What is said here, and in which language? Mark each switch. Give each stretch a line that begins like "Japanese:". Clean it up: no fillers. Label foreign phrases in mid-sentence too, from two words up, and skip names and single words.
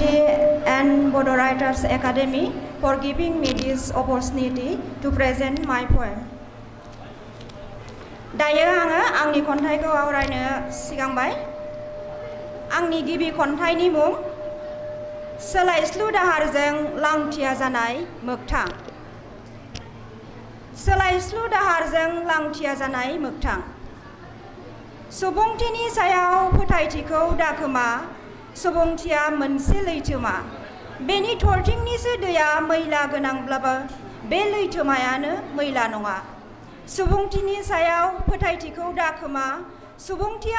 English: and Bodo Writers Academy for giving me this opportunity to present my poem.
Bodo: दायो आङो आंनि खन्थाइखौ आवरायनो सिगांबाय आंनि गिबि खन्थाइनि मुं सोलायस्लु दाहारजों लांथिया जानाय मोगथां सोलायस्लु दाहारजों लांथिया जानाय मोगथां सुबुंथिनि सायाव फोथायथिखौ दाखोमा सुबुंथिया मोनसे लैथोमा बेनि थरथिंनिसो दैया मैला गोनांब्लाबो बे लैथोमायानो मैला नङा सुबुंथिनि सायाव फोथायथिखौ दाखोमा सुबुंथिया